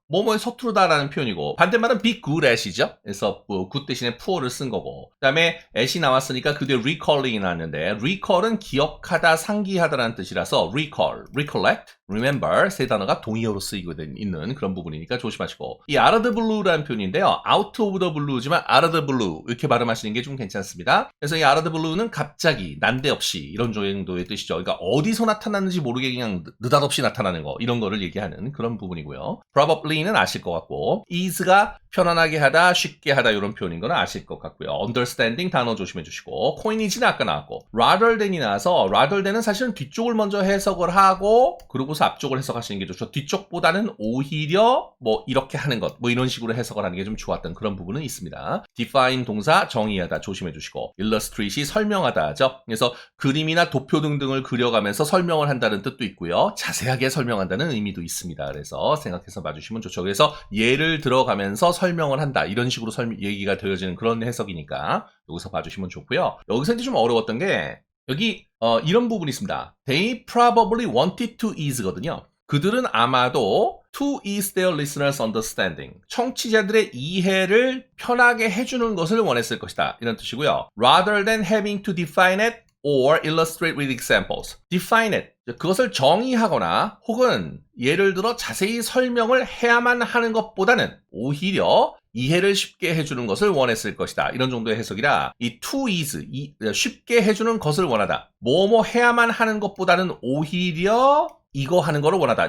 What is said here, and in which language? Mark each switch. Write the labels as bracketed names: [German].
[Korean] 뭐뭐에 서투르다라는 표현이고, 반대말은 be good at이죠. 그래서 good 대신에 poor를 쓴 거고, 그 다음에 at이 나왔으니까 그게 recalling이 나왔는데 있는데 recall은 기억하다, 상기하다라는 뜻이라서 recall, recollect, remember 세 단어가 동의어로 쓰이고 있는 그런 부분이니까 조심하시고 이 out of the blue라는 표현인데요. out of the blue지만 out of the blue 이렇게 발음하시는 게 좀 괜찮습니다. 그래서 이 out of the blue는 갑자기, 난데없이 이런 정도의 뜻이죠. 그러니까 어디서 나타났는지 모르게 그냥 느닷없이 나타나는 거 이런 거를 얘기하는 그런 부분이고요. probably는 아실 것 같고 is가 편안하게 하다, 쉽게 하다 이런 표현인 거는 아실 것 같고요. understanding 단어 조심해 주시고 coinage는 아까 나왔고 rather than이 나와서 rather than은 사실은 뒤쪽을 먼저 해석을 하고 그러고서 앞쪽을 해석하시는 게 좋죠. 뒤쪽보다는 오히려 뭐 이렇게 하는 것 뭐 이런 식으로 해석을 하는 게 좀 좋았던 그런 부분은 있습니다. define 동사 정의하다 조심해 주시고 illustrate이 설명하다죠. 그래서 그림이나 도표 등등을 그려가면서 설명을 한다는 뜻도 있고요. 자세하게 설명한다는 의미도 있습니다. 그래서 생각해서 봐주시면 좋죠. 그래서 예를 들어가면서 설명을 한다 이런 식으로 얘기가 되어지는 그런 해석이니까 여기서 봐주시면 좋고요. 여기서 이제 좀 어려웠던 게 여기 이런 부분이 있습니다. [English] They probably wanted to ease [Korean] 거든요. 그들은 아마도 [English] to ease their listeners' understanding. [Korean] 청취자들의 이해를 편하게 해주는 것을 원했을 것이다. 이런 뜻이고요. [English] Rather than having to define it or illustrate with examples. Define it. [Korean] 그것을 정의하거나 혹은 예를 들어 자세히 설명을 해야만 하는 것보다는 오히려 이해를 쉽게 해주는 것을 원했을 것이다. 이런 정도의 해석이라 이 to ease, 쉽게 해주는 것을 원하다. 뭐뭐 해야만 하는 것보다는 오히려 이거 하는 거를 원하다.